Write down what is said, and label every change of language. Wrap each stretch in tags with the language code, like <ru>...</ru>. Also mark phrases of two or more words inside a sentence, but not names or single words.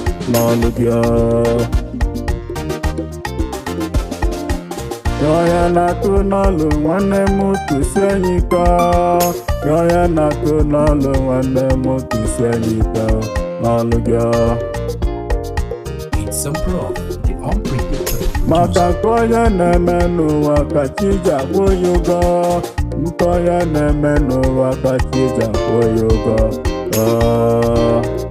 <ig>N'ọlụ gị o. Ya onye na-atụ n'ọlụ nwanne m tụsie ya ike. Ya onye na-atụ n'ọlụ nwanne m tụsie ya ike o. N'ọlụ gị o.</ig> <en>It's a pro, the unpredictable Maka producer.</en> <ig>nke onye na-eme n'ụwa ka chi ji akwụ ya ụgwọ. Nke onye na-eme n'ụwa ka chi ji akwụ ya ụgwọ. Oh.</ig>